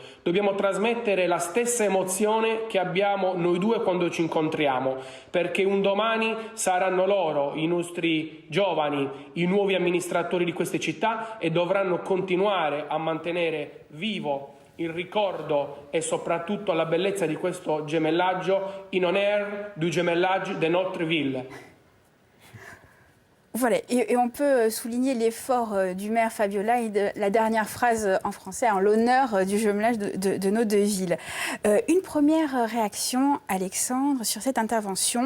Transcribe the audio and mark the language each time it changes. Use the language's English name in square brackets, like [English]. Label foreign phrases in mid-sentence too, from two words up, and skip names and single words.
[Italian] Dobbiamo trasmettere la stessa emozione che abbiamo noi due quando ci incontriamo, perché un domani saranno loro, i nostri giovani, i nuovi amministratori di queste città e dovranno continuare a mantenere vivo il ricordo e soprattutto la bellezza di questo gemellaggio [French] in honneur du gemellage de notre ville. Voilà, et on peut souligner l'effort du maire Fabio Lai, la dernière phrase en français, en l'honneur du jumelage de nos deux villes. Une première réaction, Alexandre, sur cette intervention.